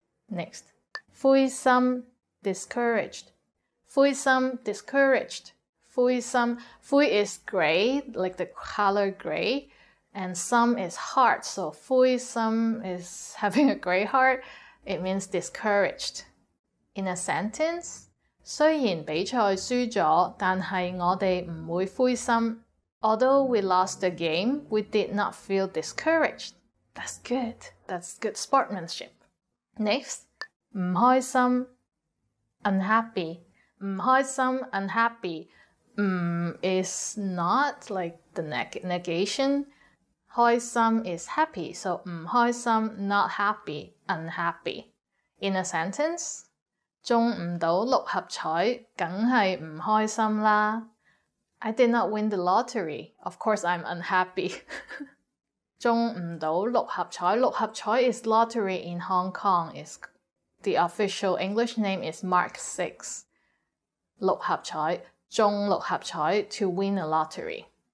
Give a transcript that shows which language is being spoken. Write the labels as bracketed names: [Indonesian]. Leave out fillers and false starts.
[English] Next, 灰心 discouraged. 灰心 discouraged. 灰心 灰 is gray, like the color gray, and some is heart. So 灰心 is having a gray heart. It means discouraged. In a sentence, [Cantonese] 雖然比賽輸咗，但係我哋唔會灰心。 [English] Although we lost the game, we did not feel discouraged. That's good. That's good sportsmanship. Next, 唔開心 unhappy. 唔開心 unhappy. Is not like the negation. 開心 is happy. So 唔開心 not happy, unhappy. In a sentence, [Cantonese] 中唔到六合彩，梗係唔開心啦。 [English] I did not win the lottery. Of course, I'm unhappy. [Cantonese] 中唔到六合彩， [English] 六合彩 is lottery in Hong Kong. The official English name is Mark 6. 六合彩，中六合彩 to win a lottery.